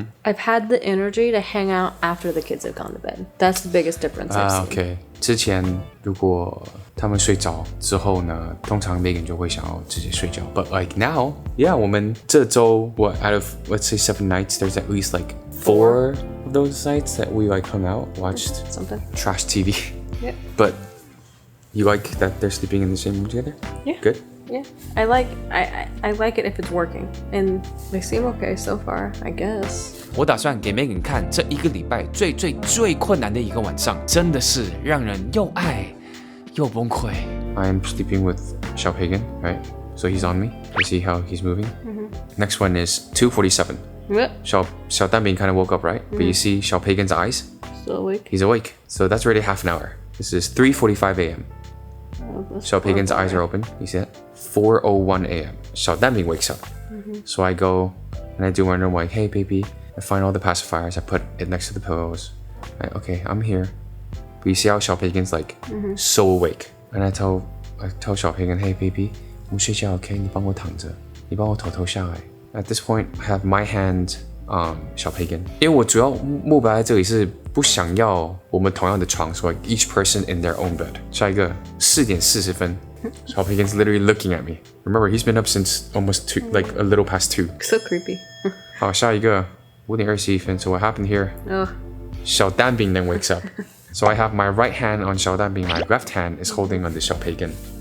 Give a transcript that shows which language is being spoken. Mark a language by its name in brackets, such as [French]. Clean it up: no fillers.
[English] I've had the energy to hang out after the kids have gone to bed. That's the biggest difference I've seen. OK。 [Chinese] 之前如果他们睡着之后呢，通常 Megan 就会想要直接睡觉。 [English] But like now, yeah， [Chinese] 我们这周 [English] out of let's say 7 nights, there's at least like 4 of those nights that we like hung out, watched Something. trash TV. Yeah. But you like that they're sleeping in the same room together? Yeah. Good. Yeah. I like it if it's working. And they seem okay so far, I guess. [Chinese] 我打算给 Megan 看这1个礼拜最困难的一个晚上，真的是让人又爱又崩溃。 [English] I'm sleeping with Xiao Pagan, right? So he's on me. You see how he's moving? Next one is 2:47. Yep. Xiao Danbing kind of woke up, right? But you see Xiao Pagan's eyes? Still awake. He's awake. So that's already half an hour. This is 3:45 a.m. Xiao Pagan's eyes are open. You see that? 4:01 a.m. Xiao Danbing wakes up. So I go and I do my normal like, hey baby. I find all the pacifiers. I put it next to the pillows. Okay, I'm here. But you see how Xiao Pagan's like so awake. And I tell Xiao Pagan, hey baby, [Chinese] 我睡觉 OK， 你帮我躺着，你帮我头下来。 [English] At this point, I have my hand on Xiao Pagan. [Chinese] 因为我主要目标在这里是不想要我们同样的床 [English] so like each person in their own bed. [Chinese] 下一个4点40分 [English] Xiao Pagan's literally looking at me. Remember, he's been up since almost 2, like a little past 2. So creepy. [Chinese] 好，下一个5点21分 [English] So what happened here? Oh. Xiao Danbing then wakes up. So I have my right hand on Xiao Danbing, my left hand is holding on the Xiao Pagan.